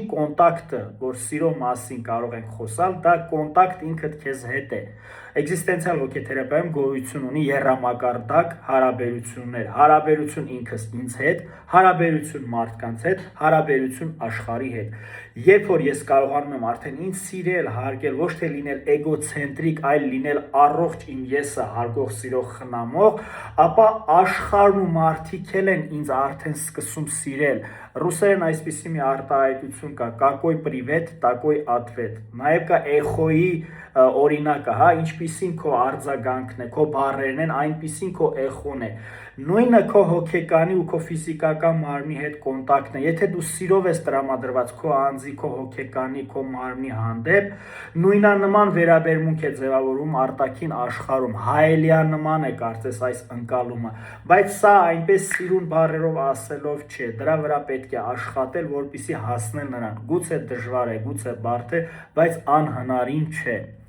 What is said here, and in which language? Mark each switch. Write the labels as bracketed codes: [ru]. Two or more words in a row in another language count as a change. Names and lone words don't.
[hy] կոնտակտը, որ սիրո մասին կարող ենք խոսալ, դա կոնտակտ ինքդ քեզ հետ է։ Էգզիստենցիալ հոգեթերապիայում գոյություն ունի եռամակարդակ հարաբերություններ, հարաբերություն ինքս ինձ հետ, հարաբերություն մարդկանց հետ, հարաբերություն աշխարհի հետ։ Երբ որ ես կարողանում եմ արդեն ինձ սիրել, հարգել, ոչ թե լինել էգոցենտրիկ, այլ լինել առողջ իմ եսը հարգող, սիրող, խնամող, ապա աշխարհն ու մարդիկ են ինձ արդեն սկսում սիրել։ Ռուսերեն այսպիսի մի արտահայտություն կա՝ [ru] «Какой привет, такой ответ»։ [hy] Նաև կա էխոյի օրինակը, հա, ինչպիսին քո արձագանքն է, քո բառերն են, այնպիսին քո էխոն է։ Նույնը քո հոգեկանի ու քո ֆիզիկական մարմնի հետ կոնտակտն է։ Եթե դու սիրով ես տրամադրված քո անձի, քո հոգեկանի, քո մարմնի հանդեպ, նույնանման վերաբերմունք է ձևավորում արտաքին աշխարհում, հայելյանման է կարծես այս ընկալումը, բայց սա այնպես սիրուն բառերով ասելով չէ, դրա վրա պետք է աշխատել, որպեսզի հասնել նրան։ Գուցե դժվար է, գուցե բարդ է, բայց անհնարին չէ։